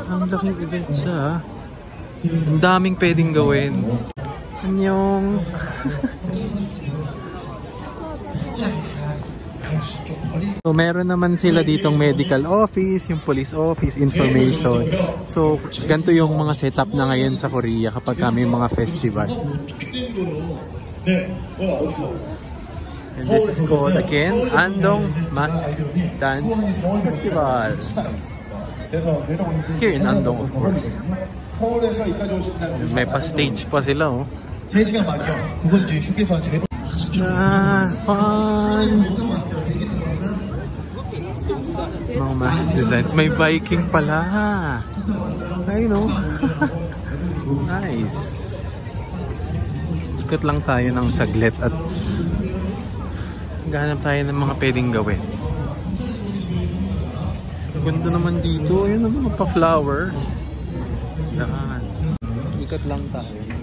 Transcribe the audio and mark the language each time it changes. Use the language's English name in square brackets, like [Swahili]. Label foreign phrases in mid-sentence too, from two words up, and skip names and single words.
[Filipino] Ang laking event siya ha. Ang daming pwedeng gawin. Annyeong. So meron naman sila ditong [English] medical office, [Filipino] yung [English] police office, [Filipino] information. So ganito yung mga setup na ngayon sa Korea kapag kami mga festival. [English] And this is called again Andong Mask Dance Festival. Here in Andong, of course. [Filipino] May pa-stage pa sila oh. [Korean] 3시간 만이요. 그건 이제 휴게소 한 3번. [English] Ah, fun! [Filipino] Mga mask designs. May Viking pala. [English] I know. Nice. [Filipino] Ikot lang tayo ng saglit at gahanap tayo ng mga pwedeng gawin. Ganda naman dito. Ayun ang mga pa-flowers. Yan. Ikot lang tayo.